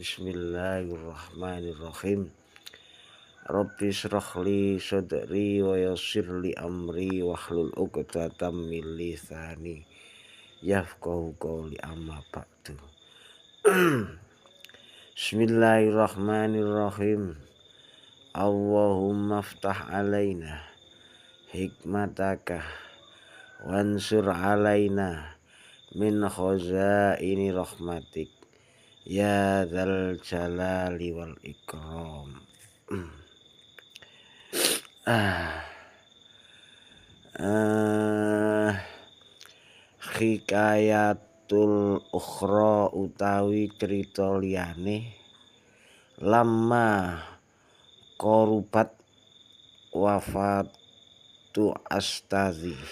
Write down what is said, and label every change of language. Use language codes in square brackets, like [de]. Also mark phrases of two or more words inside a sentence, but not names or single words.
[ar] بسم الله الرحمن الرحيم. رب اشرح لي صدري ويسر لي أمري واحلل عقدة من لساني يفقهوا قولي، أما بعد. بسم الله الرحمن الرحيم. اللهم افتح علينا حكمتك وانشر علينا من خزائن رحمتك يا ذا الجلال والإكرام. الحكاية الأخرى [jv] utawi cerita liyane [ar] لما قربت وفاة أستاذي.